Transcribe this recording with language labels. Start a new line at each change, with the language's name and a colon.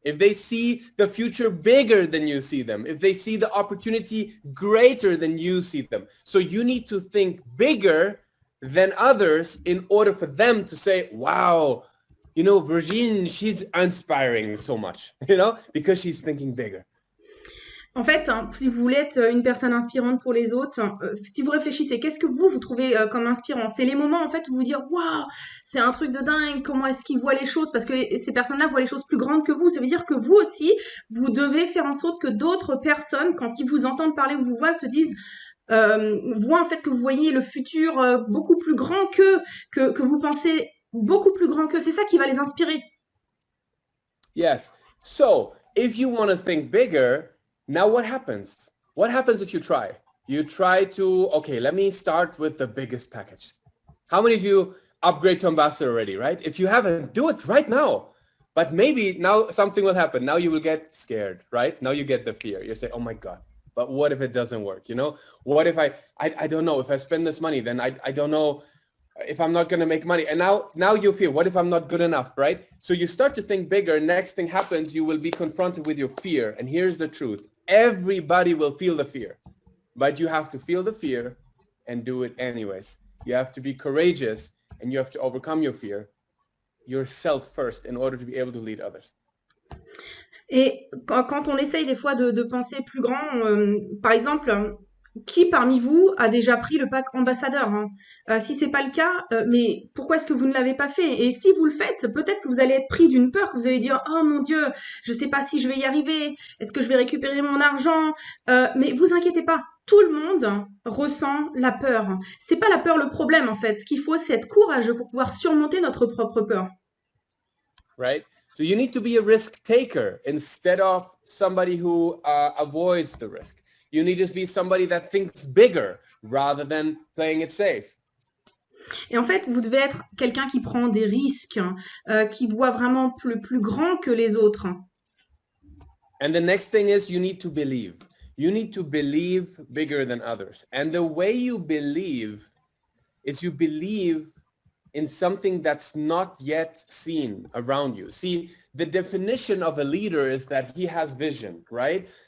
English: If they see the future bigger than you see them. If they see the opportunity greater than you see them. So you need to think bigger than others in order for them to say, wow, you know, Virginie, she's inspiring so much, you know, because she's thinking bigger.
French: En fait, hein, si vous voulez être une personne inspirante pour les autres, si vous réfléchissez, qu'est-ce que vous trouvez comme inspirant? C'est les moments en fait où vous dire waouh, c'est un truc de dingue, comment est-ce qu'ils voient les choses? Parce que ces personnes-là voient les choses plus grandes que vous. Ça veut dire que vous aussi, vous devez faire en sorte que d'autres personnes, quand ils vous entendent parler ou vous voient, se disent voient en fait que vous voyez le futur beaucoup plus grand que vous pensez beaucoup plus grand que. C'est ça qui va les inspirer.
English: Yes. So if you want to think bigger, now what happens? What happens if you try? You try to, okay, let me start with the biggest package. How many of you upgrade to ambassador already, right? If you haven't, do it right now. But maybe now something will happen. Now you will get scared, right? Now you get the fear. You say, oh my God. But what if it doesn't work? You know, what if I don't know, if I spend this money, then I don't know if I'm not going to make money. And now you feel, what if I'm not good enough, right? So you start to think bigger. Next thing happens, you will be confronted with your fear. And here's the truth. Everybody will feel the fear, but you have to feel the fear and do it anyways. You have to be courageous and you have to overcome your fear yourself first in order to be able to lead others.
French: Et quand on essaye des fois de penser plus grand, par exemple, qui parmi vous a déjà pris le pack ambassadeur hein? Si c'est pas le cas, mais pourquoi est-ce que vous ne l'avez pas fait? Et si vous le faites, peut-être que vous allez être pris d'une peur, que vous allez dire oh mon Dieu, je sais pas si je vais y arriver, est-ce que je vais récupérer mon argent? Mais vous inquiétez pas, tout le monde ressent la peur. C'est pas la peur le problème en fait. Ce qu'il faut, c'est être courageux pour pouvoir surmonter notre propre peur.
English: Right? So you need to be a risk taker instead of somebody who avoids the risk. You need to be somebody that thinks bigger rather than playing it safe.
French: Et en fait, vous devez être quelqu'un qui prend des risques, qui voit vraiment plus grand que les autres.
English: And the next thing is you need to believe. You need to believe bigger than others. And the way you believe is you believe in something that's not yet seen around you. See, the definition of a leader is that he has vision, right?